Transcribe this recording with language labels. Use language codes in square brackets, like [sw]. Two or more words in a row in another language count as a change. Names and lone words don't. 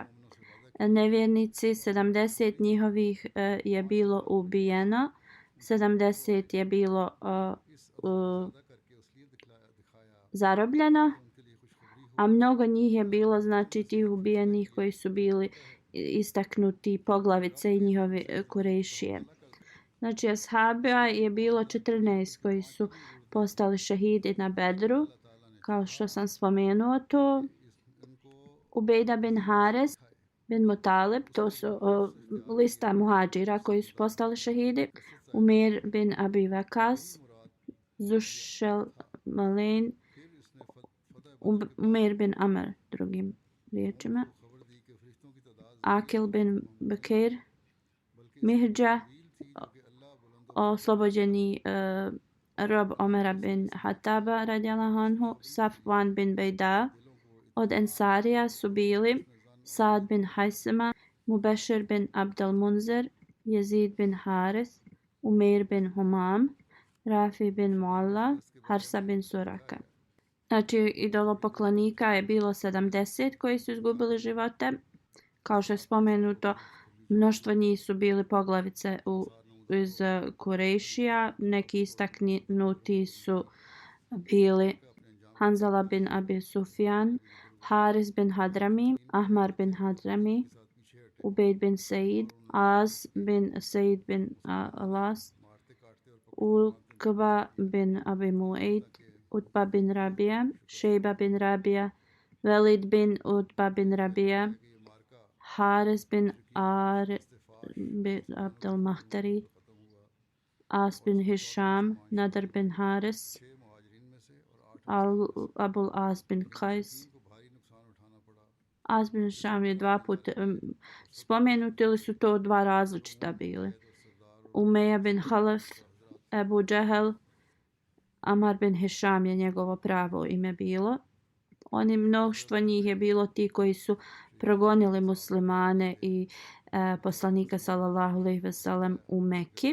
[bs] Nevjernici, 70 njihovih je bilo ubijeno, 70 je bilo zarobljeno, a mnogo njih je bilo znači tih ubijenih koji su bili istaknuti poglavice i njihovi kurejšije. Znači ashabija je bilo 14 koji su postali šehidi na Bedru, kao što sam spomenuo to. Ubejda bin Haris bin Mutalib, to su lista muhadžira koji su postali šehidi. Umir bin Abi Vakas, Zušel Malin, Umir bin Amr, drugim riječima, Akil bin Bakir, Mihđa, oslobođeni rob Omera bin Hataba [ar] رضي الله عنه, [bs] Safwan bin Bejda. Od ensarija su bili Sad bin Hajsema, Mubešir bin Abdel Munzer, Jezid bin Haris, Umir bin Humam, Rafi bin Mualla, Harsa bin Suraka. Znači, idolopoklonika je bilo 70 koji su izgubili živote. Kao što je spomenuto, mnoštvo njih su bili poglavice iz Kurejšija. Neki istaknuti su bili Hanzala bin Abi Sufjan, Haris bin Hadrami, Ahmar bin Hadrami, Ubejd bin Said, Az bin Said bin Alas, Uqba bin Abi Mu'aid, Utba bin Rabija, Šejba bin Rabija, Velid bin Utba bin Rabija, Haris bin Ar bin Abdel Mahtari, As bin Hisham, Nadar bin Haris, Abul As bin Qais. As bin Hisham je 2 puta spomenuti, ili su to 2 različita bili. Umeja bin Halef, Ebu Džehel, Amar bin Hisham je njegovo pravo ime bilo. Oni mnoštvo njih je bilo ti koji su progonili muslimane i poslanika [ar] صلى الله عليه وسلم [bs] u Mekki.